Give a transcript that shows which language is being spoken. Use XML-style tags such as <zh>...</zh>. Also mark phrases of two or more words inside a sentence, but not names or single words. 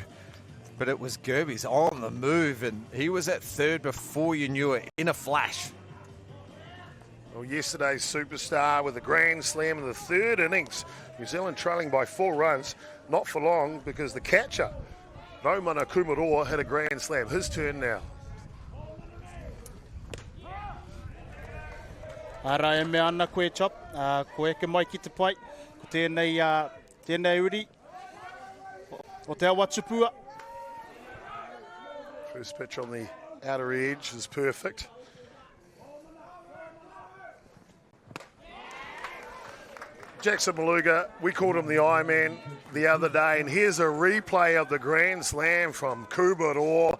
<en>But it was Gerbies on the move, and he was at third before you knew it, in a flash. Well, yesterday's superstar with a grand slam in the third innings. New Zealand trailing by 4 runs. Not for long, because the catcher, Raumana Kumaroa, had a grand slam. His turn now.</en> <mi>Ara e mea ana koe chop, koe ke mai ki te pai, ko tēnei uri, o te awa tupua.</mi> <en>First pitch on the outer edge is perfect. Jackson Maluga, we called him the Iron the other day, and here's a replay of the Grand Slam from Kumaroa.</en>